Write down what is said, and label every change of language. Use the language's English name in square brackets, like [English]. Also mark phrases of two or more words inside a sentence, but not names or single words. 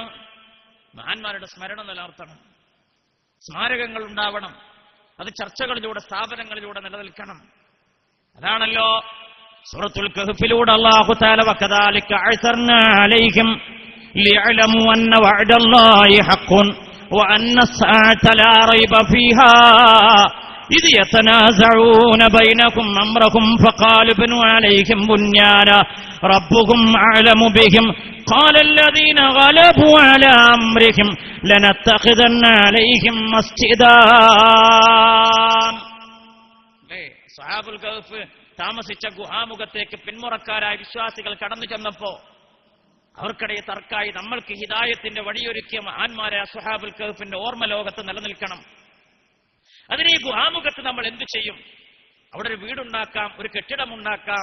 [Malayalam] മഹാന്മാരുടെ സ്മരണ നിലനിർത്തണം, സ്മാരകങ്ങൾ ഉണ്ടാവണം, അത് ചർച്ചകളിലൂടെ സ്ഥാപനങ്ങളിലൂടെ നിലനിൽക്കണം. അതാണല്ലോ സൂറത്തുൽ കഹ്ഫിലൂടെ അല്ലാഹു തആല [Arabic] وكذلك أعثرنا عليهم ليعلموا أن وعد الله حق وأن الساعة لا ريب فيها إذ يتنازعون بينكم أمرهم فقالوا ابنوا عليهم بنيانا ربهم أعلم بهم قال الذين غلبوا على أمرهم لنتخذن عليهم مسجدا. [Malayalam] സഹാബുൽ കഹ്ഫ് താമസിച്ച ഗുഹാമുഖത്തേക്ക് പിന്മുറക്കാരായ വിശ്വാസികൾ കടന്നു ചെന്നപ്പോ അവർക്കിടയിൽ തർക്കായി. നമ്മൾക്ക് ഹിദായത്തിന്റെ വഴിയൊരുക്കിയ മഹാന്മാരെ അസ്ഹാബുൽ കഹ്ഫിന്റെ ഓർമ്മ ലോകത്ത് നിലനിൽക്കണം. അതിന് ഈ ഗുഹാമുഖത്ത് നമ്മൾ എന്തു ചെയ്യും? അവിടെ ഒരു വീടുണ്ടാക്കാം, ഒരു കെട്ടിടമുണ്ടാക്കാം.